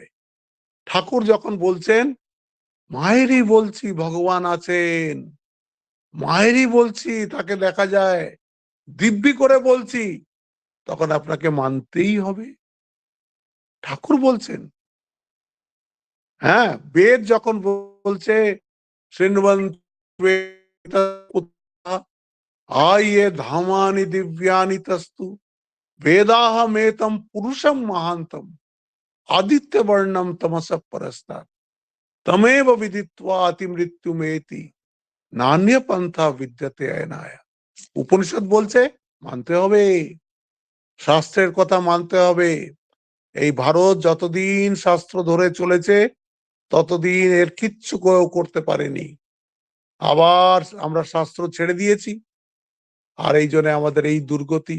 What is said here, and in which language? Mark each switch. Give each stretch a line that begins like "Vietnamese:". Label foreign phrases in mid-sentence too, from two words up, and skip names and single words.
Bangla: ঠাকুর যখন বলছেন মায়েরই বলছি ভগবান আছেন, মায়েরই বলছি তাকে দেখা যায়, দিব্যি করে বলছি, তখন আপনাকে মানতেই হবে। ঠাকুর বলছেন। হ্যাঁ, বেদ যখন বলছে
Sanskrit: আয়ে ধামানি দিব্যানি তস্তু বেদাহমেতম পুরুষম মহান্তম আদিত্য বর্ণম তমস পরস্তাৎ তমেব বিদিত্বা অতি মৃত্যুমেতি নান্য পন্থা বিদ্যতে অয়নায়া।
Bangla: উপনিষদ বলছে মানতে হবে, শাস্ত্রের কথা মানতে হবে। এই ভারত যতদিন শাস্ত্র ধরে চলেছে ততদিন এর কিচ্ছু করতে পারেনি। আবার আমরা শাস্ত্র ছেড়ে দিয়েছি, আর এই জন্য আমাদের এই দুর্গতি।